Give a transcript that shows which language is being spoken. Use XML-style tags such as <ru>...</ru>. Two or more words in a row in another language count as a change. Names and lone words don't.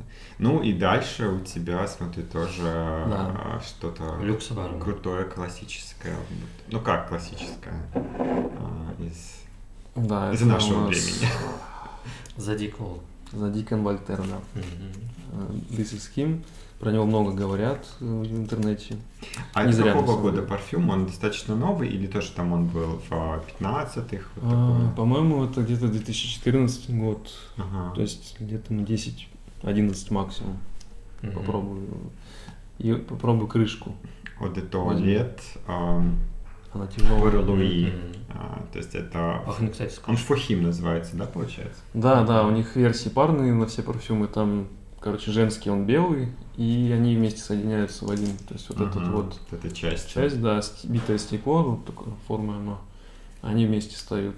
<ru>Ну и дальше у тебя, смотри, тоже Да. что-то Люкс-бар. крутое, классическое. Ну как классическое? Из Да, Из это нашего у нас времени. Задик Волк. Задикан Вольтер, да. Мгм. This is Him. Про него много говорят в интернете. А Не это зря, на какого самом года деле. парфюм? Он достаточно новый или тоже там он был в 15-х? Вот такой? По-моему, это где-то 2014 год. Ага. То есть где-то на 10-11 максимум. Мгм. Попробую крышку.</ru> <fr>Eau de Toilette,</fr> <ru>Она тяжелая. Pour Louis. Мгм. То есть это... Пахнет, кстати, Он скучно. фохим называется, да, получается? Да, у них версии парные на все парфюмы. Там, короче, женский он белый, и они вместе соединяются в один. То есть вот этот Ага, вот эта часть. часть, да, битое стекло, вот такой формы оно, они вместе встают.</ru>